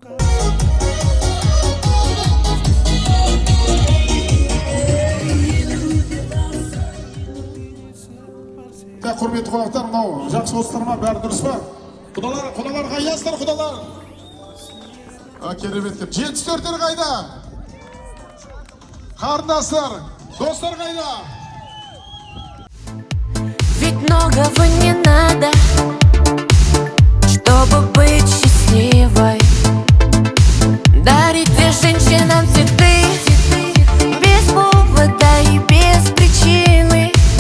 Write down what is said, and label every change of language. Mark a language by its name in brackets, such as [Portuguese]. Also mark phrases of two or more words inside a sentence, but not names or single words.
[Kazakh] Құрметті қонақтар, мынау жақсы осылар ма, бәрі дұрыс па? Құдалар қайдасыздар, құдалар? Кереметтер. 74-тер қайда? Қарындастар, достар қайда? [Russian] Ведь многого не надо, чтобы быть счастливой. Дарите женщинам цветы без повода и без причины.